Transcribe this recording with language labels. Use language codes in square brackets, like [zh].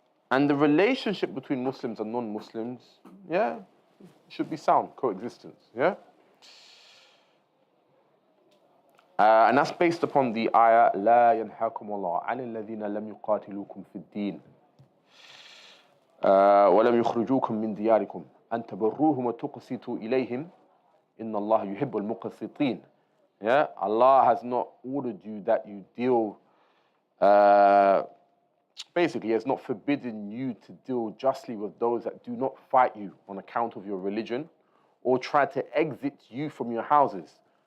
[en] And the relationship between Muslims and non-Muslims, should be sound, coexistence. And that's based upon the ayah [ar] لا ينهاكم الله عن الذين لم يقاتلوكم في الدين ولم يخرجوكم من دياركم أن تبروهم وتقسطوا إليهم إن الله يحب المقسطين. [en] Allah has not ordered you that you deal, basically He has not forbidden you to deal justly with those that do not fight you on account of your religion or try to exit you from your houses.